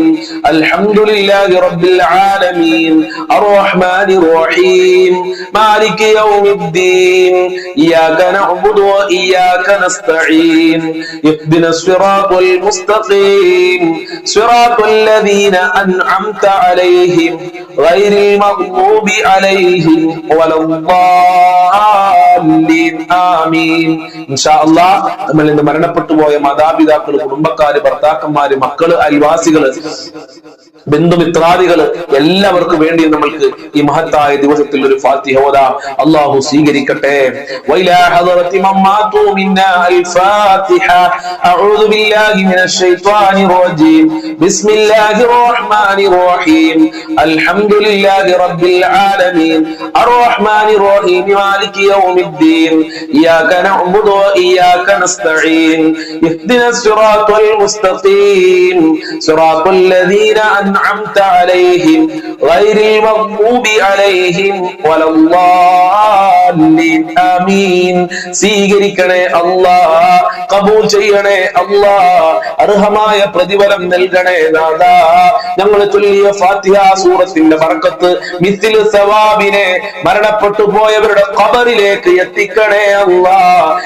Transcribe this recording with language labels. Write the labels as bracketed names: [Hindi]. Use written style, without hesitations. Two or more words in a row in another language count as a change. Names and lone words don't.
[Arabic] الحمد لله رب العالمين الرحمن الرحيم مالك يوم الدين إياك نعبد وإياك نستعين اهدنا الصراط المستقيم صراط الذين أنعمت عليهم غير المغضوب عليهم ولا الضالين آمين. إن شاء الله [Malayalam] നമ്മൾ ഇന്ന് മരണപ്പെട്ടു പോയ മാതാപിതാക്കൾ, കുടുംബക്കാര്, ഭർത്താക്കന്മാര്, മക്കള്, അയൽവാസികള്, ബന്ധുമിത്രാദികള് എല്ലാവർക്കും വേണ്ടി നമ്മൾക്ക് ഈ മഹത്തായ ദിവസത്തിൽ ഒരു ഫാത്തിഹ ഓതാം. അല്ലാഹു സ്വീകരിക്കട്ടെ. [Arabic] وإلى حضرة من مات منا الفاتحة. أعوذ بالله من الشيطان الرجيم. بسم الله الرحمن الرحيم الحمد لله رب العالمين الرحمن الرحيم مالك يوم الدين إياك نعبد وإياك نستعين اهدنا الصراط المستقيم صراط الذين أنعمت عليهم غير المغضوب عليهم ولا الضالين آمين. [Malayalam] സ്വീകരിക്കണേ അല്ലാഹ്, കബൂൽ ചെയ്യണേ അല്ലാഹ്, അർഹമായ പ്രതിഫലം നൽകണേ നാഥാ. ഞങ്ങൾ ചൊല്ലിയ ഫാത്തിഹ സൂറത്തിന്റെ ബർക്കത്ത് [Arabic] مثل ثواب [Malayalam] മരണപ്പെട്ടു പോയവരുടെ ഖബറിലേക്ക് എത്തിക്കണേ അല്ലാഹ്.